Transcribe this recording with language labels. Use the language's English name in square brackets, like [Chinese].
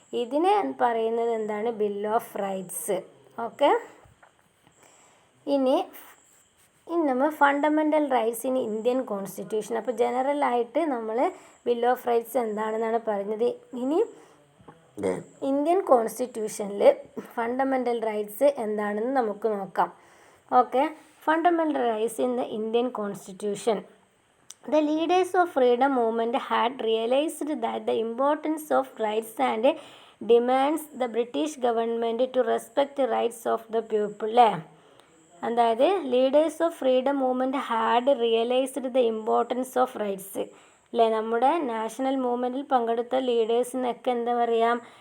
[Malayalam] ഇതിനെ പറയുന്നത് എന്താണ്? Bill of rights. ഓക്കെ, ഇനി നമ്മൾ fundamental rights in Indian constitution. അപ്പോൾ ജനറലായിട്ട് നമ്മൾ ബിൽ ഓഫ് റൈറ്റ്സ് എന്താണെന്നാണ് പറഞ്ഞത്. ഇനി ഇന്ത്യൻ കോൺസ്റ്റിറ്റ്യൂഷനിൽ ഫണ്ടമെൻ്റൽ റൈറ്റ്സ് എന്താണെന്ന് നമുക്ക് നോക്കാം. [English] Okay, fundamental rights in the Indian constitution. The leaders of freedom movement had realized that the importance of rights and demands the British government to respect the rights of the people. അതായത് leaders of freedom movement had realized the importance of rights. അല്ലേ? [Malayalam] നമ്മുടെ national മൂവ്മെൻറ്റിൽ പങ്കെടുത്ത ലീഡേഴ്സിനൊക്കെ എന്താ പറയുക?